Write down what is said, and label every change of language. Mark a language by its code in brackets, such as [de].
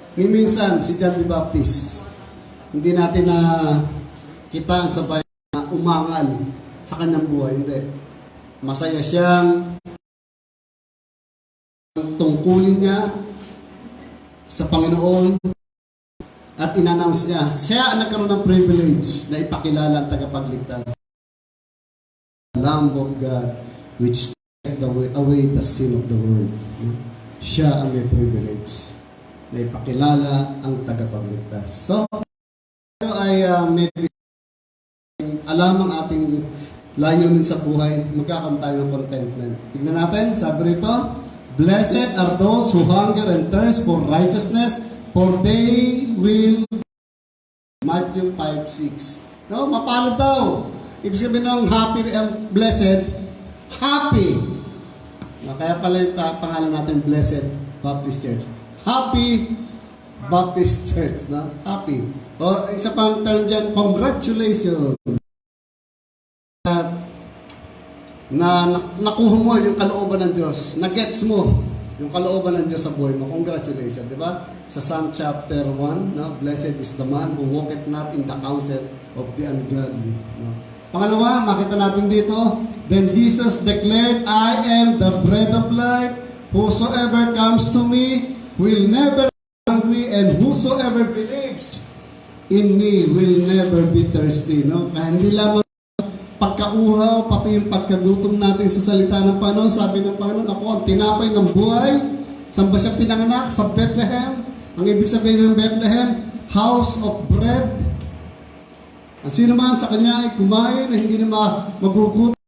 [tl] Minsan, si John the Baptist, hindi natin na kita ang sabay na umangal sa kanyang buhay. Hindi. Masaya siyang tungkulin niya sa Panginoon at in-announce niya. Siya ang nagkaroon ng privilege na ipakilala ang tagapagligtas. [en] Lamb of God which take away the sin of the world. [tl] Siya ang may privilege na ipakilala ang tagapagligtas. So, ay alam ang ating layunin sa buhay, magkakaroon tayo ng contentment. Tignan natin, sabi rito, [en] "Blessed are those who hunger and thirst for righteousness, for they will..." [tl] Matthew 5:6. No, mapalad daw. Ibig sabihin ng [en] happy and blessed, happy. [tl] No, kaya pala yung pangalan natin, Blessed Baptist Church. [en] Happy Baptist Church. No? Happy. [tl] O isa pang term dyan, congratulations. Na nakuha mo yung kalooban ng Diyos. Na-gets mo yung kalooban ng Diyos sa buhay mo. Congratulations. Di ba? Sa Psalm chapter 1, no? [en] "Blessed is the man who walketh not in the counsel of the ungodly." No? [tl] Pangalawa, makita natin dito, [en] "Then Jesus declared, I am the bread of life. Whosoever comes to me will never be hungry, and whosoever believes in me will never be thirsty." No? [tl] Kaya hindi lamang pagkauhaw, pati yung pagkagutom natin sa salita ng Panginoon. Sabi ng Panginoon, "Ako ang tinapay ng buhay." Saan ba siya pinanganak? Sa Bethlehem. Ang ibig sabihin ng Bethlehem, [en] house of bread. [tl] Ang sino man sa kanya ay kumain ay hindi na magugutom.